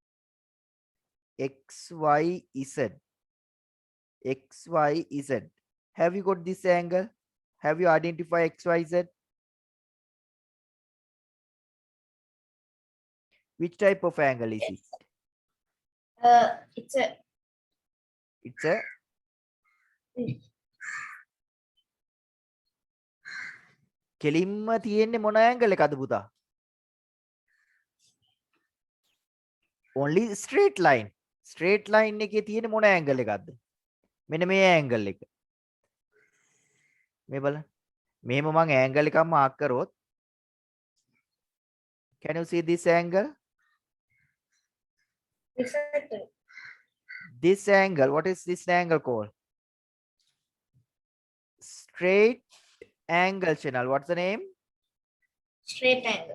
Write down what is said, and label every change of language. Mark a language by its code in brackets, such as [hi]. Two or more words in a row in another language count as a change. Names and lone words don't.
[en] XYZ. XYZ. Have you got this angle? Have you identified XYZ? Which type of angle is it? Yes. It's a It's a [si] කෙලින්ම තියෙන්නේ මොන angle එකද පුතා? [en] Only straight line. Straight line [si] එකේ තියෙන මොන angle එකක්ද? මෙන්න මේ angle එක. මේ බලන්න. මෙහෙම මම angle එකක් mark කරොත් [en] can you see this angle? reflected. This angle, what is this angle called? Straight angle channel. What's the name? Straight angle.